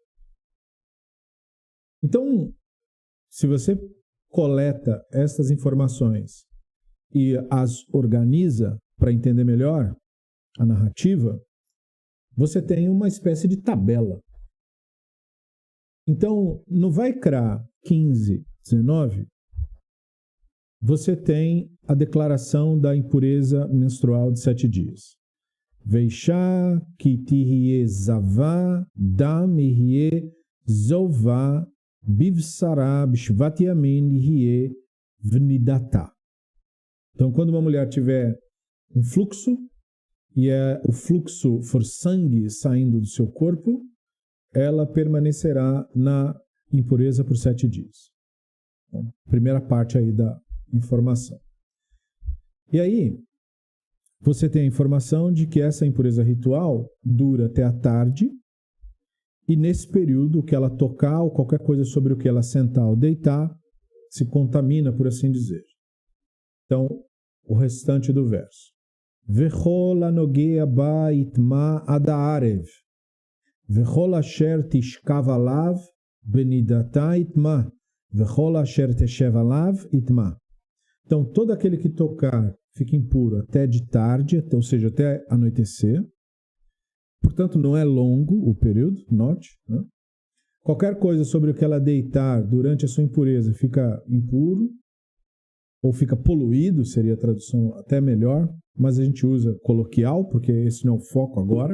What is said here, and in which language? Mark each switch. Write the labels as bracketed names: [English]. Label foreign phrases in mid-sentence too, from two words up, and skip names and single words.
[Portuguese] Então, se você coleta essas informações e as organiza para entender melhor a narrativa, você tem uma espécie de tabela. Então, no Vaikra 15:19, você tem a declaração da impureza menstrual de 7 dias. [Hebrew] ואשה כי תהיה זבה דם יהיה זבה בבשרה שבעת ימים תהיה בנדתה. [Portuguese] Então, quando uma mulher tiver um fluxo, e o fluxo for sangue saindo do seu corpo, ela permanecerá na impureza por 7 dias. Então, primeira parte aí da informação. E aí, você tem a informação de que essa impureza ritual dura até a tarde, e nesse período, o que ela tocar ou qualquer coisa sobre o que ela sentar ou deitar, se contamina, por assim dizer. Então, o restante do verso. [Hebrew] וכל הנגע בה יטמא עד הערב, וכל אשר תשכב עליו בנדתה יטמא, וכל אשר תשב עליו יטמא. [Portuguese] Então, todo aquele que tocar fica impuro até de tarde, ou seja, até anoitecer. Portanto, não é longo o período, note. Né? Qualquer coisa sobre o que ela deitar durante a sua impureza fica impuro, ou fica poluído, seria a tradução até melhor, mas a gente usa coloquial, porque esse não é o foco agora.